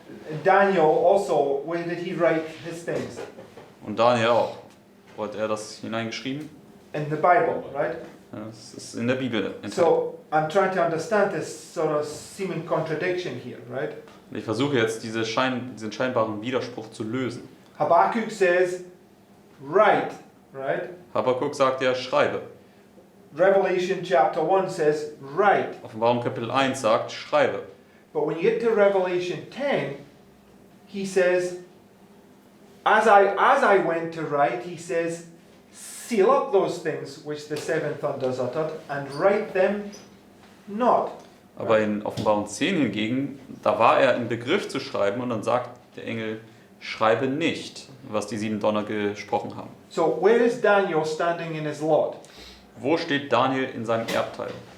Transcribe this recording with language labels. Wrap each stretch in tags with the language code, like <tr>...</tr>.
<en>And Daniel also, where did he write his things?</en> <de>Und Daniel auch. Wo hat er das hineingeschrieben?</de> <en>In the Bible, right?</en> <de>Ja, das ist in der Bibel enthalten.</de> <en>So I'm trying to understand this sort of seeming contradiction here, right?</en> <de>Und ich versuche jetzt diesen scheinbaren Widerspruch zu lösen.</de> <en>Habakkuk says, write, right?</en> <de>Habakkuk sagt ja, schreibe.</de> <en>Revelation chapter 1 says, write.</en> <de>Offenbarung Kapitel 1 sagt, schreibe.</de> <en>But when you get to Revelation 10, he says, as I went to write, he says, seal up those things which the seven thunders uttered, and write them not.</en> <de>Aber in Offenbarung 10 hingegen, da war er im Begriff zu schreiben und dann sagt der Engel, schreibe nicht, was die 7 Donner gesprochen haben.</de> <en>So where is Daniel standing in his lot?</en> <de>Wo steht Daniel in seinem Erbteil?</de>